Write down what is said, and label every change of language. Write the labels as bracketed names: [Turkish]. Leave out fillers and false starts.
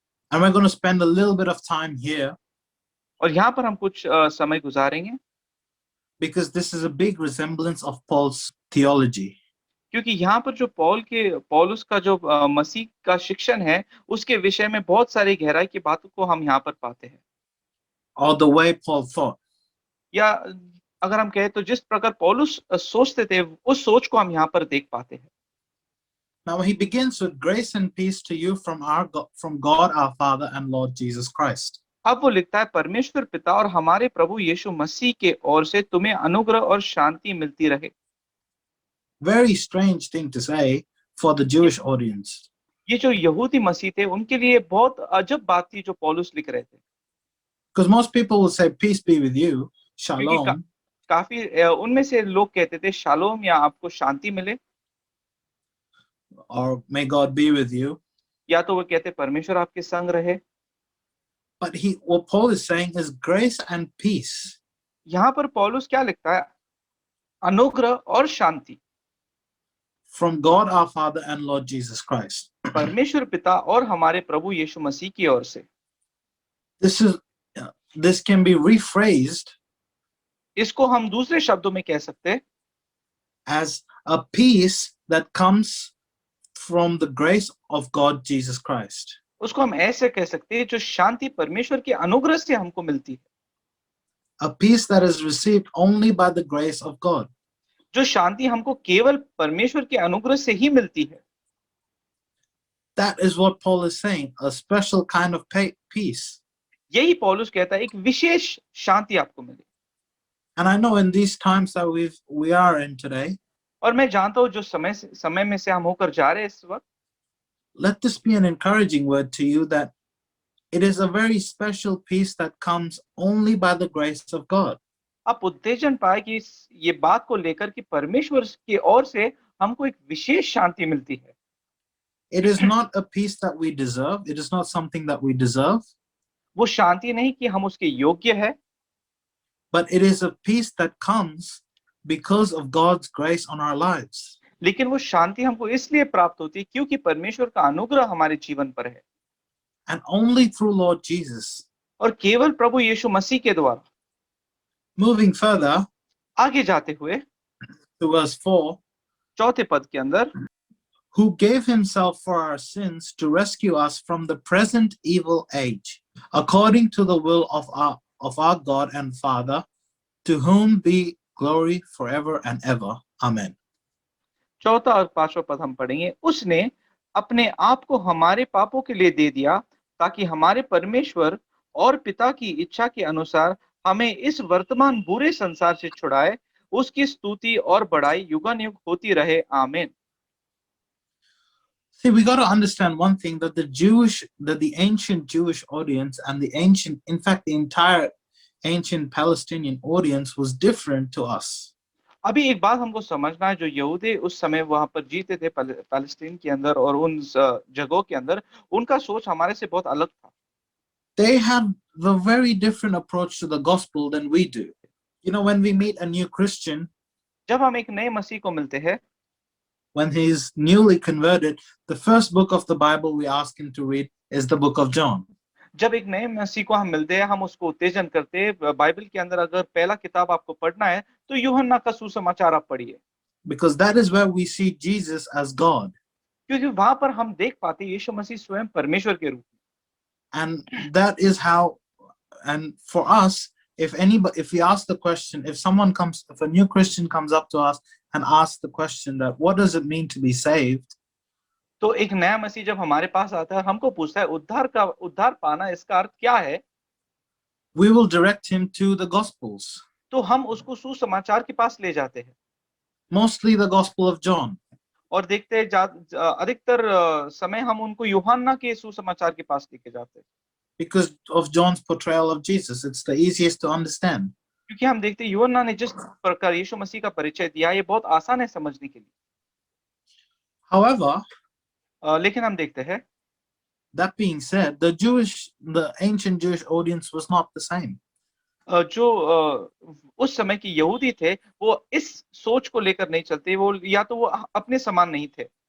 [English] And we're going to spend a little bit of time here [Hindi] और यहाँ पर हम कुछ समय गुजारेंगे [English] because this is a big resemblance of Paul's theology. [Hindi] क्योंकि यहाँ पर जो पौलुस का जो मसीह का शिक्षण है उसके विषय में बहुत सारी गहराई की बातों को हम यहाँ पर पाते हैं। [English] Or the way Paul thought. [Hindi] या अगर हम कहें तो जिस प्रकार पौलुस सोचते थे उस सोच को हम यहाँ पर देख पाते हैं। [English] Now he begins with grace and peace to you from God our Father and Lord Jesus Christ. [Hindi] अब वो लिखता है परमेश्वर पिता और हमारे प्रभु यीशु मसीह के ओर से तुम्हें अनुग्रह और शांति मिलती रहे। [English] Very strange thing to say for the Jewish audience. [Hindi] ये जो यहूदी मसीह थे उनके लिए बहुत अजब बात थी जो पौलुस लिख रहे थे। [English] Because most people will say peace be with you, shalom. [Hindi] काफी उनमें से लोग कहते थे शालोम या आपको शांति मिले, [English] or may God be with you. [Hindi] या तो वो कहते परमेश्वर आपके संग रहे। [English] But what Paul is saying is grace and peace. [Hindi] यहाँ पर पौलुस क्या लिखता है? अनुग्रह और शांति [English] from God our Father and Lord Jesus Christ. [Hindi] परमेश्वर पिता और हमारे प्रभु यीशु मसीह की ओर से। [English] This can be rephrased [Hindi] इसको हम दूसरे शब्दों में कह सकते हैं [English] as a peace that comes from the grace of God Jesus Christ. [Hindi] उसको हम ऐसे कह सकते हैं जो शांति परमेश्वर के अनुग्रह से हमको मिलती है। [English] A peace that is received only by the grace of God. [Hindi] जो शांति हमको केवल परमेश्वर के अनुग्रह से ही मिलती है। [English] That is what Paul is saying, a special kind of peace. [Hindi] यही पौलुस कहता है एक विशेष शांति आपको मिले। [English] And I know in these times that we are in today, [Hindi] और मैं जानता हूँ जो समय में से हम होकर जा रहे हैं इस वक्त, [English] let this be an encouraging word to you that it is a very special peace that comes only by the grace of God. [Hindi] आप उत्तेजन पाए कि ये बात को लेकर कि परमेश्वर की ओर से हमको एक विशेष शांति मिलती है। [English] It is not a peace that we deserve. It is not something that we deserve, [Hindi] वो शांति नहीं कि हम उसके योग्य है, [English] but it is a peace that comes because of God's grace on our lives. [Hindi] लेकिन वो शांति हमको इसलिए प्राप्त होती है क्योंकि परमेश्वर का अनुग्रह हमारे जीवन पर है, [English] And only through Lord Jesus. [Hindi] और केवल प्रभु यीशु मसीह के द्वारा। [English] Moving further [Hindi] आगे जाते हुए [English] to verse 4, [Hindi] चौथे पद के अंदर, [English] who gave himself for our sins to rescue us from the present evil age, according to the will of our God and Father, to whom be glory forever and ever. Amen. [Hindi] चौथा और पांचवा पद हम पढ़ेंगे। उसने अपने आप को हमारे पापों के लिए दे दिया ताकि हमारे परमेश्वर और पिता की इच्छा के अनुसार हमें इस वर्तमान बुरे संसार से छुड़ाए। उसकी स्तुति और बड़ाई युगानुयुग होती रहे। आमीन। [English] See, we got to understand one thing, that the ancient Jewish audience and in fact, the entire ancient Palestinian audience was different to us. [Hindi] अभी एक बात हमको समझना है, जो यहूदी उस समय वहां पर जीते थे पैलेस्टीन के अंदर और उन जगहों के अंदर, उनका सोच हमारे से बहुत अलग था। [English] They had a very different approach to the gospel than we do. You know, when we meet a new Christian, [Hindi] जब हम एक नए मसीह को मिलते हैं, [English] when he's newly converted, the first book of the Bible we ask him to read is the book of John. [Hindi] जब एक नए मसीह को हम मिलते हैं, हम उसको उत्तेजन करते हैं। बाइबल के अंदर अगर पहला किताब आपको पढ़ना है तो यूहन्ना का सुसमाचार आप पढ़िए, [English] because that is where we see Jesus as God. [Hindi] क्योंकि वहां पर हम देख पाते हैं यीशु मसीह स्वयं परमेश्वर के रूप में। [English] And that is how, and for us, if we ask the question, if a new Christian comes up to us and asks the question that what does it mean to be saved, [Hindi] तो एक नया मसीह जब हमारे पास आता है, हमको पूछता है उद्धार पाना इसका अर्थ क्या है, [English] we will direct him to the Gospels, [Hindi] तो हम उसको सुसमाचार के पास ले जाते हैं, [English] mostly the Gospel of John. [Hindi] और देखते हैं अधिकतर समय हम उनको यूहन्ना के सुसमाचार के पास लेके जाते हैं, [English] because of John's portrayal of Jesus. It's the easiest to understand. [Hindi] क्योंकि हम देखते हैं यूहन्ना ने जिस प्रकार यीशु मसीह का परिचय दिया, ये बहुत आसान है समझने के लिए। [English] However, [Hindi] लेकिन हम देखते हैं, [English] that being said, the ancient Jewish audience was not the same. [Hindi] जो उस समय के यहूदी थे, वो इस सोच को लेकर नहीं चलते, वो या तो वो अपने समान नहीं थे।